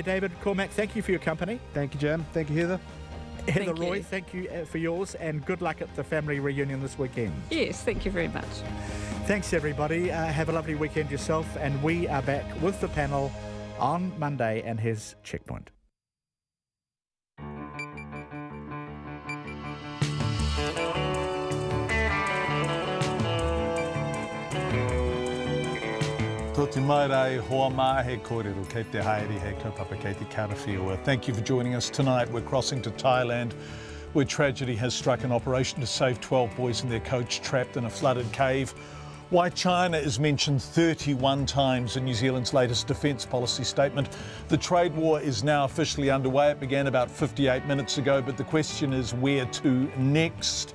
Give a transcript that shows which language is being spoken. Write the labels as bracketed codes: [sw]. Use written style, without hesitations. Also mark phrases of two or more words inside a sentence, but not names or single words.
[en] David Cormack, thank you for your company. Thank you, Jim. Thank you, Heather. Heather Roy, thank you for yours, and good luck at the family reunion this weekend. Yes, thank you very much. Thanks, everybody. Have a lovely weekend yourself, and we are back with the panel on Monday, and here's Checkpoint. [mi] Tō mai rai, hoa mā he kōrero, kei te haere he kaupapa kei te karawhiua. [en] Thank you for joining us tonight. We're crossing to Thailand, where tragedy has struck. An operation to save 12 boys and their coach trapped in a flooded cave. Why China is mentioned 31 times in New Zealand's latest defence policy statement. The trade war is now officially underway. It began about 58 minutes ago, but the question is where to next?